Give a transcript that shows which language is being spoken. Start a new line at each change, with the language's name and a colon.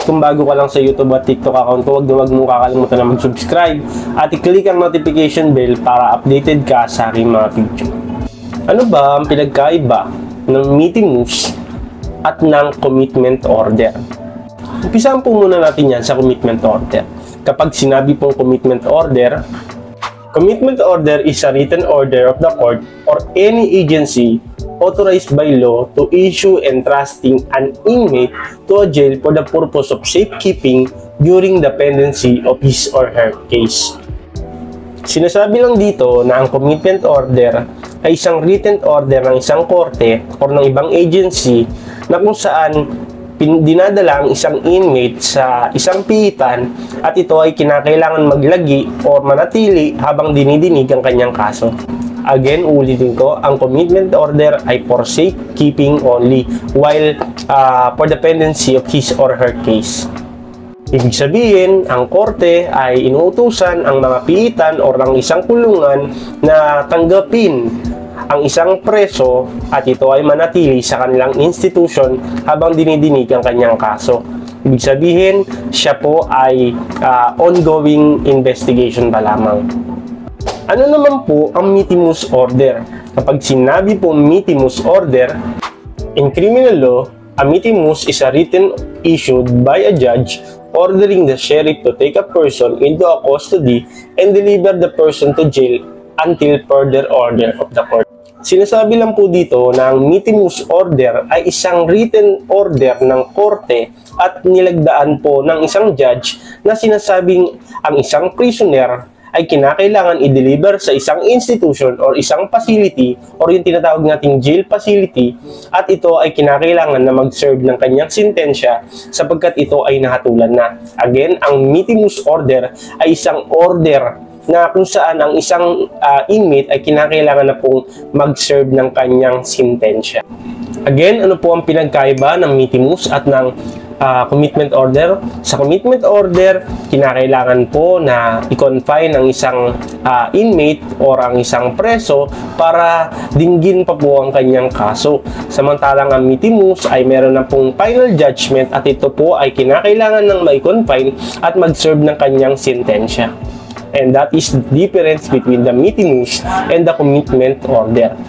Filipino: Kung bago ka lang sa YouTube at TikTok account ko, huwag mong kakalimutan na mag-subscribe at i-click ang notification bell para updated ka sa aking mga video. Ano ba ang pinagkaiba ng Mitimus at ng commitment order? Umpisahan po muna natin yan sa commitment order. Kapag sinabi pong
English: commitment order is a written order of the court or any agency authorized by law to issue entrusting an inmate to a jail for the purpose of safekeeping during the pendency of his or her case.
Filipino: Sinasabi lang dito na ang commitment order ay isang written order ng isang korte or ng ibang agency na kung saan dinadala ang isang inmate sa isang pihitan at ito ay kinakailangan maglagi o manatili habang dinidinig ang kanyang kaso. Again, ulitin ko, ang commitment order ay
English: for safekeeping only while for the pendency of his or her case.
Filipino: Ibig sabihin, ang korte ay inuutusan ang mga pihitan o ang isang kulungan na tanggapin ang isang preso at ito ay manatili sa kanilang institution habang dinidinig ang kanyang kaso. Ibig sabihin, siya po ay ongoing investigation pa lamang. Ano naman po ang Mitimus order? Kapag sinabi po
English: Mitimus order, in criminal law, a Mitimus is a written issued by a judge ordering the sheriff to take a person into a custody and deliver the person to jail until further order of the court.
Filipino: Sinasabi lang po dito na ang Mitimus order ay isang written order ng korte at nilagdaan po ng isang judge na sinasabing ang isang prisoner ay kinakailangan i-deliver sa isang institution or isang facility or yung tinatawag nating jail facility at ito ay kinakailangan na mag-serve ng kanyang sentensya sapagkat ito ay nahatulan na. Again, ang Mitimus order ay isang order na kung saan ang isang inmate ay kinakailangan na pong mag-serve ng kanyang sentensya. Again, ano po ang pinagkaiba ng Mitimus at ng commitment order? Sa commitment order, kinakailangan po na i-confine ang isang inmate or ang isang preso para dinggin pa po ang kanyang kaso. Samantalang ang Mitimus ay meron na pong final judgment at ito po ay kinakailangan ng ma-confine at mag-serve ng kanyang sentensya.
English: And that is the difference between the Mitimus and the commitment order.